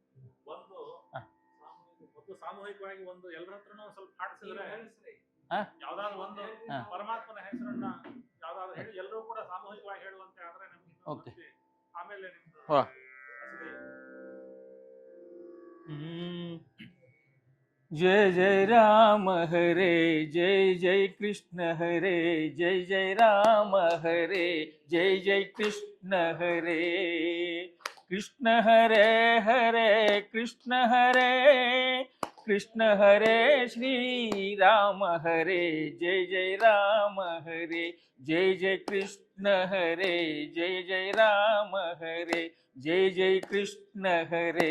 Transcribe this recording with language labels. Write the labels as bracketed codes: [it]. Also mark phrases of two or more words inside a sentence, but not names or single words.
[kn] ಸಾಮೂಹಿಕವಾಗಿ ಒಂದು ಎಲ್ಲರ ಹತ್ರನೂ ಸ್ವಲ್ಪ ಹಾಡಿಸಿದ್ರೆ ಯಾವ್ದಾದ್ರು ಒಂದು ಪರಮಾತ್ಮನ ಹೆಸರನ್ನ ಯಾವ್ದಾದ್ರು ಹೇಳಿ ಎಲ್ಲರೂ ಕೂಡ ಸಾಮೂಹಿಕವಾಗಿ ಹೇಳುವಂತೆ ಆದ್ರೆ ನಮ್ಗೆ ಆಮೇಲೆ [hi] जय जय राम हरे, जय जय कृष्ण हरे, जय जय राम हरे, जय जय कृष्ण हरे. कृष्ण हरे हरे कृष्ण हरे, कृष्ण हरे श्री राम हरे, जय जय राम हरे, जय जय कृष्ण हरे, जय जय राम हरे, जय जय कृष्ण हरे.